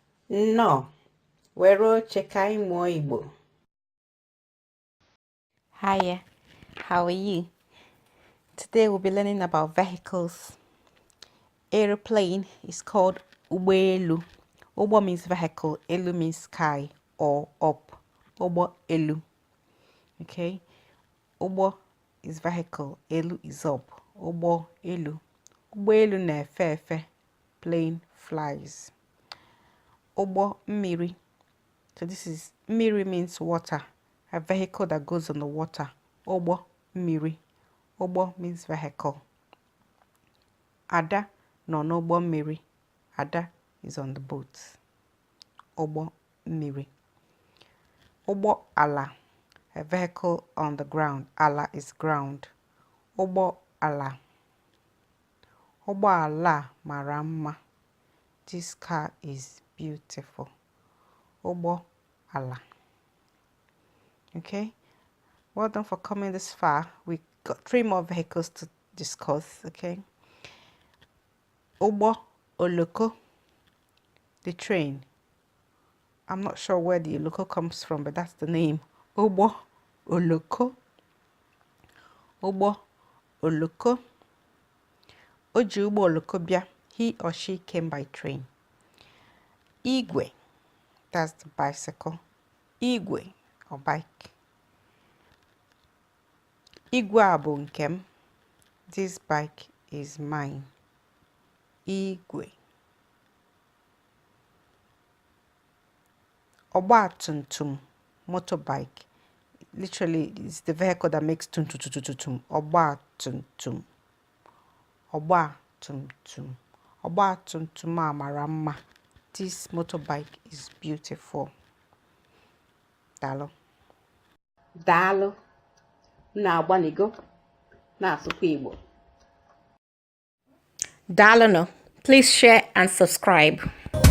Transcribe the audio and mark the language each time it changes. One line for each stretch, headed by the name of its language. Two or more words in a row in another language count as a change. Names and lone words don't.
Igbo: No, wero chekai mo Igbo.
English: Hiya, how are you? Today we'll be learning about vehicles. Aeroplane is called ugbọelu. Ugbo means vehicle, elu means sky or up.
Igbo: Ugboelu. Okay?
English: Ugbo is vehicle, elu is up.
Igbo: Ugboelu. Ugboelu na-efe efe.
English: Plane flies.
Igbo: Ụgbọ mmiri.
English: So this is mmiri means water, a vehicle that goes on the water.
Igbo: Ụgbọ mmiri. Ụgbọ
English: means vehicle.
Igbo: Ada no n'ụgbọ mmiri.
English: Ada is on the boat.
Igbo: Ụgbọ mmiri. Ụgbọ ala,
English: a vehicle on the ground. Ala is ground.
Igbo: Ụgbọ ala. Ụgbọ ala mara mma.
English: This car is beautiful.
Igbo: Ụgbọ ala.
English: Okay, well done for coming this far. We got 3 more vehicles to discuss.
Igbo: Okay, ụgbọ oloko,
English: the train. I'm not sure where the oloko comes from, but that's the name.
Igbo: Ụgbọ oloko. Ụgbọ oloko. O ji ụgbọ oloko bịa.
English: He or she came by train. Igwe, that's the bicycle. Igwe or bike.
Igbo: Igwe a bụ nke m.
English: This bike is mine.
Igbo: Igwe. Ọgba tum tum,
English: motorbike. Literally, it's the vehicle that makes tum tum tum tum tum.
Igbo: Ọgba tum tum. Ọgba tum tum. Ọgba tum tum a mara mma.
English: This motorbike is beautiful.
Igbo: Daalụ. Daalụ. Na-agbanigo na-asụkwa Igbo. Daalụ.
English: Please share and subscribe.